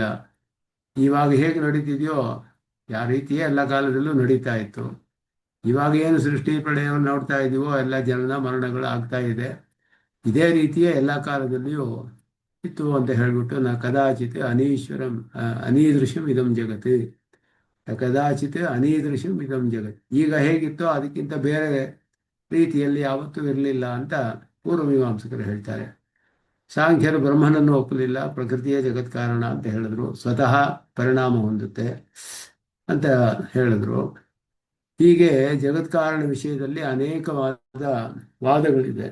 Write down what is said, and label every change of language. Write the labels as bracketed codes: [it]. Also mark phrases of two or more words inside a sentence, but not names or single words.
[kn] ಇವಾಗ ಹೇಗೆ ನಡೀತಿದೆಯೋ ಯಾವ ರೀತಿಯೇ ಎಲ್ಲ ಕಾಲದಲ್ಲೂ ನಡೀತಾ ಇತ್ತು. ಇವಾಗ ಏನು ಸೃಷ್ಟಿ ಪ್ರಳಯವನ್ನು ನೋಡ್ತಾ ಇದೀವೋ ಎಲ್ಲ ಜನನ ಮರಣಗಳು ಆಗ್ತಾ ಇದೆ, ಇದೇ ರೀತಿಯೇ ಎಲ್ಲ ಕಾಲದಲ್ಲಿಯೂ ಇತ್ತು ಅಂತ ಹೇಳ್ಬಿಟ್ಟು [sa] ಕದಾಚಿತ್ ಅನೀದೃಶ್ಯಂ ಇದಂ ಜಗತ್, ಕದಾಚಿತ್ ಅನೀದೃಶ್ಯಂ ಇದಂ ಜಗತ್. [kn] ಈಗ ಹೇಗಿತ್ತೋ ಅದಕ್ಕಿಂತ ಬೇರೆ ರೀತಿಯಲ್ಲಿ ಯಾವತ್ತೂ ಇರಲಿಲ್ಲ ಅಂತ ಪೂರ್ವಮೀಮಾಂಸಕರು ಹೇಳ್ತಾರೆ. ಸಾಂಖ್ಯರು ಬ್ರಹ್ಮನನ್ನು ಒಪ್ಪಲಿಲ್ಲ, ಪ್ರಕೃತಿಯೇ ಜಗತ್ ಕಾರಣ ಅಂತ ಹೇಳಿದ್ರು, ಸ್ವತಃ ಪರಿಣಾಮ ಹೊಂದುತ್ತೆ ಅಂತ ಹೇಳಿದ್ರು. ಹೀಗೆ ಜಗತ್ ಕಾರಣ ವಿಷಯದಲ್ಲಿ ಅನೇಕವಾದ ವಾದಗಳಿದೆ.